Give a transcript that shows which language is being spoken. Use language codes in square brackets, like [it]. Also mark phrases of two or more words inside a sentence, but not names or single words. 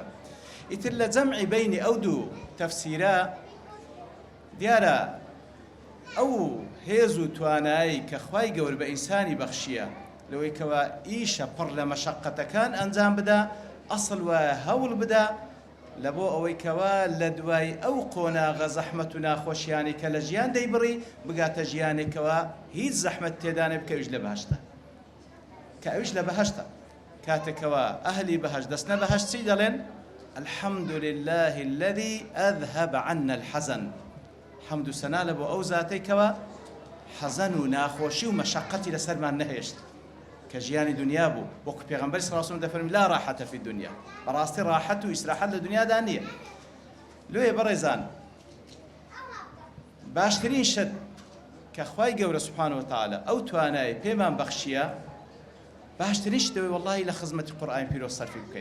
[ckb] ئیتر لە جەمعی بەینی ئەو دوو تەفسیرە دیارە ئەو هێز و توانایی کە خوای گەورە بە ئینسانی بەخشیە لەوەی کەوا ئیشە پڕ لە مەشەقەتەکان ئەنجام بدە، ئەسڵ وایە هەوڵ بدە لە بۆ ئەوەی کەوا لە دوای ئەو قۆناغە زەحمەت و ناخۆشیانی کە لە ژیان دەیبڕی بگاتە ژیانێکەوە هیچ زەحمەت تێدا نەبێت کە ئەویش لە بەهەشتە، کە ئەویش لە بەهەشتە. کاتێکەوە ئەهلی بەهەشت دەستنە بەهەشت چی دەڵێن؟ [ar] الحمد لله الذي أذهب عنا الحزن. [ckb] حمد و سەنا لە بۆ ئەو زاتەی کەوە حەزەن و ناخۆشی و مەشەقەتی لەسەرمان نەهێشت کە ژیانی دنیا بوو. وەکو پێغەمبەر [ar] صلی الله علیه و سلم [ckb] دەفەرمێت [ar] لا راحەتە فی الدنیا، [ckb] بەڕاستی ڕاحەت و ئیسراحەت لە دنیادا نییە. لێیە بەڕێزان باشترین شت کە خوای گەورە [ar] سبحانه وتعالى [ckb] ئەو توانای پێمان بەخشیە باشترین شتەوەی وەڵڵاهی لە خزمەتی قورئانی پیرۆز سەرفی بکەین.